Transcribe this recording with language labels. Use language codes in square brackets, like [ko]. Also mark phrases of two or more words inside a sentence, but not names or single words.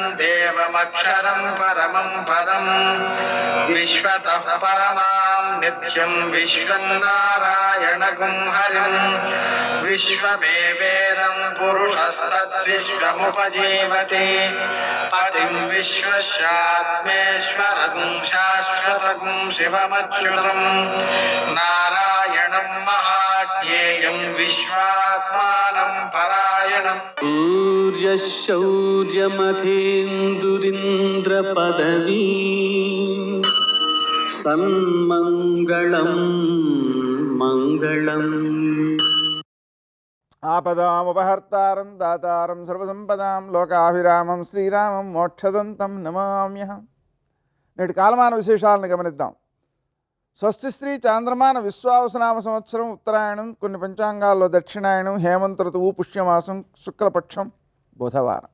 [sa] देवमक्षरं परमं पदं विश्वतः परमां नित्यं विश्वं नारायणगुं हरिं विश्वमेवेदं पुरुषस्तद्विश्वमुपजीवति पतिं विश्वस्यात्मेश्वरगुं शाश्वतगुं शिवमच्युतं नारायणं महाज्ञेयं विश्वात्मानं परायणम् सूर्यशौर्यमथेन्दुरिन्द्रपदवी सन्मङ्गलं मङ्गलम् ఆపదాముపహర్తారం దాతారం సర్వసంపదాం లోకాభిరామం శ్రీరామం మోక్షదంతం నమామ్యహం. [te] నేటి కాలమాన విశేషాలను గమనిద్దాం. స్వస్తి శ్రీ చాంద్రమాన విశ్వావసనామ సంవత్సరం ఉత్తరాయణం, కొన్ని పంచాంగాల్లో దక్షిణాయనం, హేమంత ఋతువు, పుష్యమాసం, శుక్లపక్షం, బుధవారం.